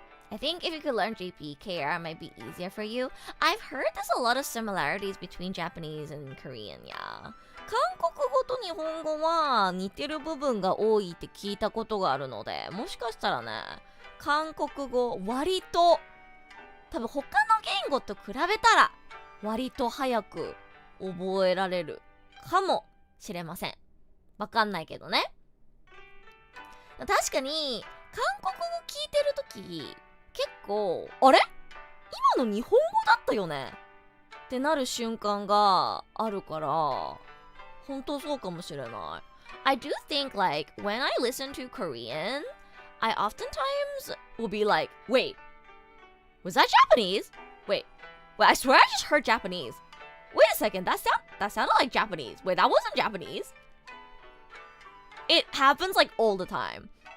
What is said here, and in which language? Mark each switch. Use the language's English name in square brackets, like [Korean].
[English] I think if you could learn JPKR, it might be easier for you. I've heard there's a lot of similarities between Japanese and Korean, yeah. [Japanese] 韓国語と日本語は似てる部分が多いって聞いたことがあるので、もしかしたらね、韓国語割と多分他の言語と比べたら割と早く覚えられるかもしれません。わかんないけどね。確かに韓国語聞いてるとき結構あれ今の日本語だったよねってなる瞬間があるから本当そうかもしれない。 [English] I do think like when I listen to Korean, I oftentimes will be like, wait, was that Japanese? Wait, I swear I just heard Japanese. Wait a second, that sounded like Japanese. Wait, that wasn't Japanese. It happens like all the time.